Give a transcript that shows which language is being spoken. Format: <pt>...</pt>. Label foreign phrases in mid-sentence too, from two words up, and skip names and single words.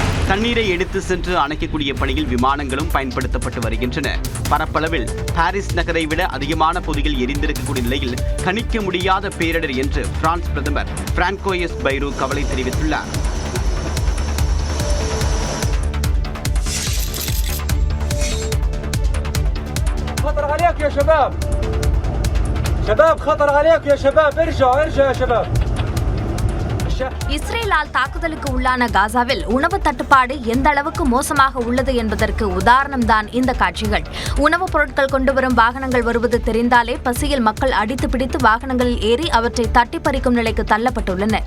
<ta>தண்ணீரை எடுத்து சென்று அணைக்கக்கூடிய பணியில் விமானங்களும் பயன்படுத்தப்பட்டு வருகின்றன. பரப்பளவில் பாரிஸ் நகரை விட அதிகமான பொதிகள் எரிந்திருக்கக்கூடிய நிலையில் கணிக்க முடியாத பேரிடர் என்று பிரான்ஸ் பிரதமர் பிராங்கோயிஸ் பைரோ கவலை தெரிவித்துள்ளார்.</ta> <ar>خطر عليك يا شباب شباب خطر عليك يا شباب ارجعوا يا شباب.</ar> <ta>இஸ்ரேலால் தாக்குதலுக்கு உள்ளான காசாவில் உணவு தட்டுப்பாடு எந்த அளவுக்கு மோசமாக உள்ளது என்பதற்கு உதாரணம்தான் இந்த காட்சிகள். உணவுப் பொருட்கள் கொண்டு வரும் வாகனங்கள் வருவது தெரிந்தாலே பசியில் மக்கள் அடித்து பிடித்து வாகனங்களில் ஏறி அவற்றை தட்டி பறிக்கும் நிலைக்கு தள்ளப்பட்டுள்ளனர்.</ta>